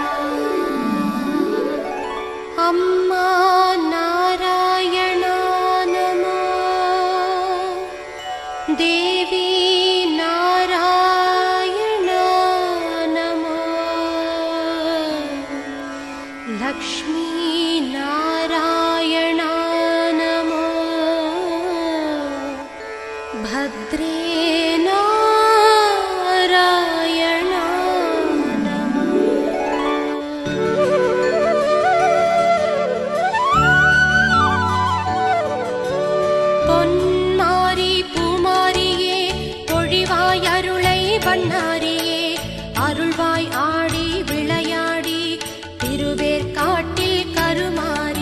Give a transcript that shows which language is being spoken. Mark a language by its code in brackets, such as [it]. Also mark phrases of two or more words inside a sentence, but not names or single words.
[sa] अम्मा नारायणा नमो, देवी नारायणा नमो, लक्ष्मी नारायणा नमो, भद्रे नारायणा नमो। [ta] பொன்மாரி பூமாரியே பொழிவாய் அருளை பண்ணாரியே, அருள்வாய் ஆடி விளையாடி திருவேற்காட்டில் கருமாரி.